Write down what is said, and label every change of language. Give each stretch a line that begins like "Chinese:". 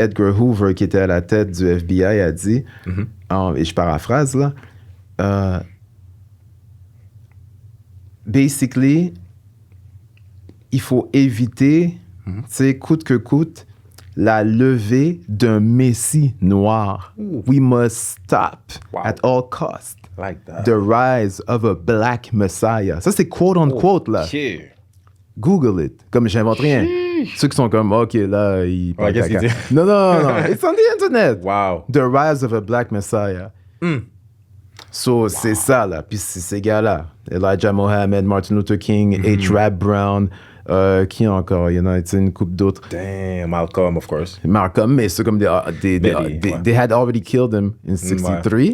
French: Edgar Hoover qui était à la tête du FBI a dit, et je paraphrase là, basically, il faut éviter, tu sais, coûte que coûte, la levée d'un messie noir.
English: We must stop at all costs Like that. the rise of a black messiah.
French: Ça, c'est quote on quote là. OK.
English: Google it.
French: Comme j'invente rien. Ceux qui sont comme, OK, là, ils... Ouais, qu'est-ce qu'il dit?
English: Non. It's on the internet. Wow. The rise of a black messiah.
French: So, c'est ça, là. Puis c'est ces gars-là. Elijah Muhammad, Martin Luther King, H. Rap Brown. Qui encore? Il y en a une couple d'autres.
English: Damn, Malcolm, of course.
French: Malcolm, mais c'est comme
English: they had already killed him in 63.